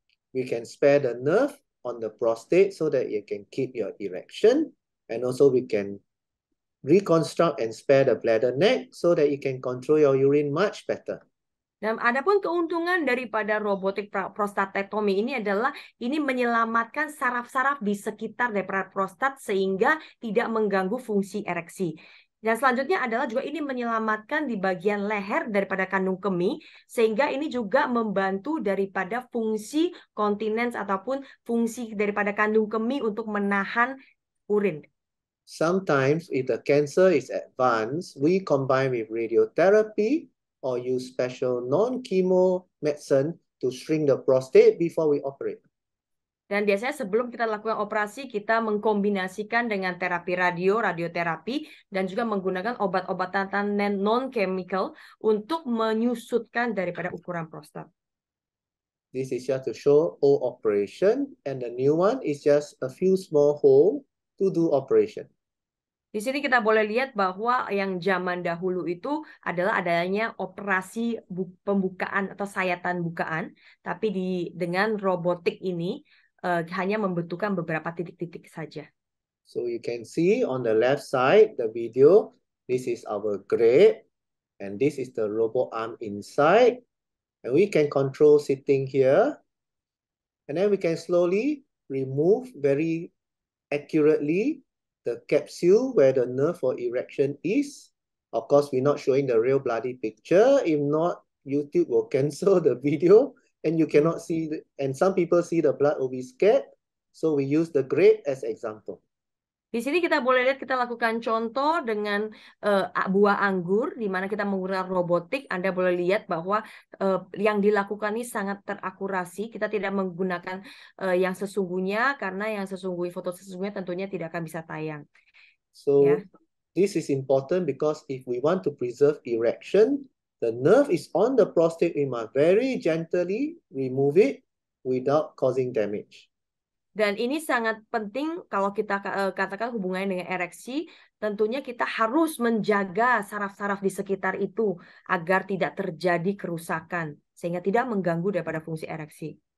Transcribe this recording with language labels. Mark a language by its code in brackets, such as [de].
[en] We can spare the nerve on the prostate so that you can keep your erection, and also we can reconstruct and spare the bladder neck so that you can control your urine much better. [id] Dan adapun keuntungan daripada robotik prostatectomy ini adalah ini menyelamatkan saraf-saraf di sekitar daripada prostat sehingga tidak mengganggu fungsi ereksi. Dan selanjutnya adalah juga ini menyelamatkan di bagian leher daripada kandung kemih sehingga ini juga membantu daripada fungsi kontinens ataupun fungsi daripada kandung kemih untuk menahan urin. [en] Sometimes if the cancer is advanced, we combine with radiotherapy or use special non-chemo medicine to shrink the prostate before we operate. [id] Dan biasanya sebelum kita lakukan operasi, kita mengkombinasikan dengan terapi radioterapi, dan juga menggunakan obat-obatan non-chemical untuk menyusutkan daripada ukuran prostat. [en] This is just to show old operation, and the new one is just a few small hole to do operation. [id] Di sini kita boleh lihat bahwa yang zaman dahulu itu adalah adanya operasi pembukaan atau sayatan bukaan, tapi dengan robotik ini hanya membutuhkan beberapa titik-titik saja. [en] So you can see on the left side the video, this is our grade, and this is the robot arm inside, and we can control sitting here, and then we can slowly remove very accurately the capsule where the nerve for erection is. Of course, we're not showing the real bloody picture. If not, YouTube will cancel the video and you cannot see, and some people see the blood will be scared. So we use the grade as example. [id] Di sini kita boleh lihat, kita lakukan contoh dengan buah anggur, di mana kita menggunakan robotik. Anda boleh lihat bahwa yang dilakukan ini sangat terakurasi. Kita tidak menggunakan yang sesungguhnya, karena yang foto sesungguhnya tentunya tidak akan bisa tayang. [en] So this is important because if we want to preserve erection, the nerve is on the prostate. We must very gently remove it without causing damage. [id] Dan ini sangat penting kalau kita katakan hubungannya dengan ereksi, tentunya kita harus menjaga saraf-saraf di sekitar itu agar tidak terjadi kerusakan, sehingga tidak mengganggu daripada fungsi ereksi.